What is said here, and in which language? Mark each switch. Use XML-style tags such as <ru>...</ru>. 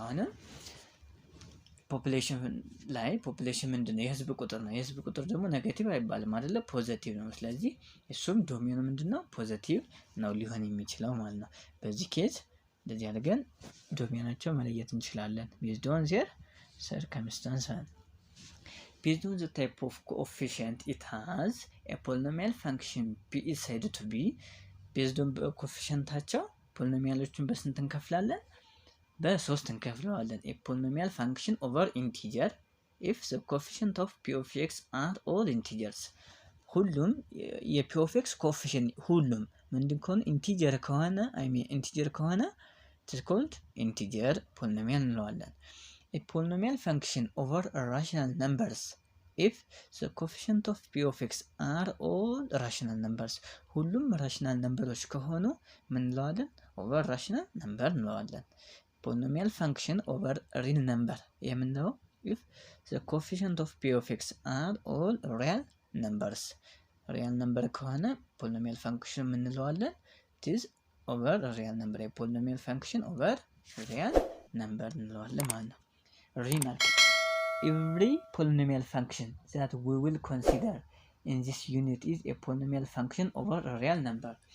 <am>አሁንም ፖፑሌሽን ላይ ፖፑሌሽን ምንድነው? የህዝብ ቁጥር ነው። የህዝብ ቁጥር ደግሞ ኔጌቲቭ አይባልም አይደለ? ፖዚቲቭ ነው። ስለዚህ እሱም ዶሜኑ ምንድነው? ፖዚቲቭ ነው ሊሆን የሚችለው ማለት ነው። በዚህ ኬዝ እንደዚህ አድርገን ዶሜናቸው መለየት እንችላለን</am> <en>based on their circumstance. Based on the type of coefficient it has, a polynomial function p is said to be based on coefficientታቸው</en> <am>ፖሊኖሚያሎቹን በስንት እንከፍላለን? በ3 እንከፍለዋለን።</am> <en>a polynomial function over integer if the coefficient of p of x are all integers.</en> <am>ሁሉም የp of x coefficient ሁሉም ምንድን ከሆነ ኢንቲጀር ከሆነ</am> <en>ኢንቲጀር ከሆነ it is called integer polynomial እንለዋለን። a polynomial function over rational numbers if the coefficient of p of x are all rational numbers.</en> <am>ሁሉም rational numbers ከሆኑ ምን እንለዋለን?</am> <en>over rational number እንለዋለን። polynomial function over real number የምንለው if the coefficient of p of x are all real numbers.</en> <am>real number ከሆነ polynomial function ምን እንለዋለን?</am> <en>it is over real number. a polynomial function over real number</en> <am>እንለዋለን ማለት ነው።</am> <en>remark: every polynomial function that we will consider in this unit is a polynomial function over a real number.</en>